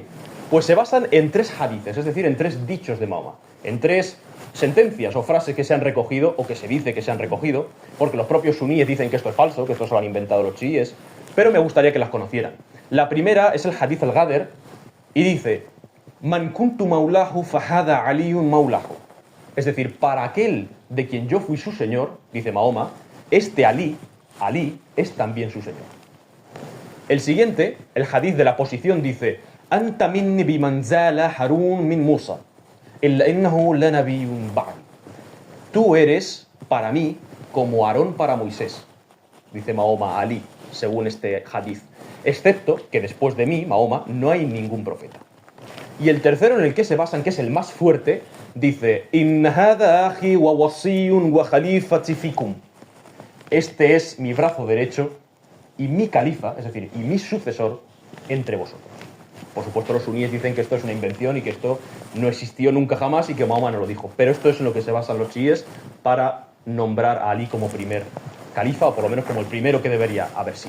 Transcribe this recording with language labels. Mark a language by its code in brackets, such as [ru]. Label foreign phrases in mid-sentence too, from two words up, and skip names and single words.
[es] Pues se basan en 3 hadices, es decir, en 3 dichos de Mahoma, en 3 sentencias o frases que se han recogido o que se dice que se han recogido, porque los propios suníes dicen que esto es falso, que esto se lo han inventado los chiíes, pero me gustaría que las conocieran. La primera es el hadith al-Ghadr y dice: [ar] من كنت مولاه فهذا علي مولاه. [es] Es decir, para aquel de quien yo fui su señor, dice Mahoma, este Ali es también su señor. El siguiente, el hadith de la posición, dice: [ar] أنت مني بمنزلة هارون من موسى إلا أنه لا نبي بعدي. [es] Tú eres para mí como Aarón para Moisés, dice Mahoma a Ali, según este hadith, excepto que después de mí, Mahoma, no hay ningún profeta. Y el tercero, en el que se basan, que es el más fuerte, dice: [ar] إن هذا أخي و وصيي و خليفتي فيكم. [es] Este es mi brazo derecho y mi califa, es decir, y mi sucesor entre vosotros. Por supuesto, los suníes dicen que esto es una invención y que esto no existió nunca jamás y que Mahoma no lo dijo. Pero esto es en lo que se basan los chiíes para nombrar a Ali como primer califa, o por lo menos como el primero que debería haber sido.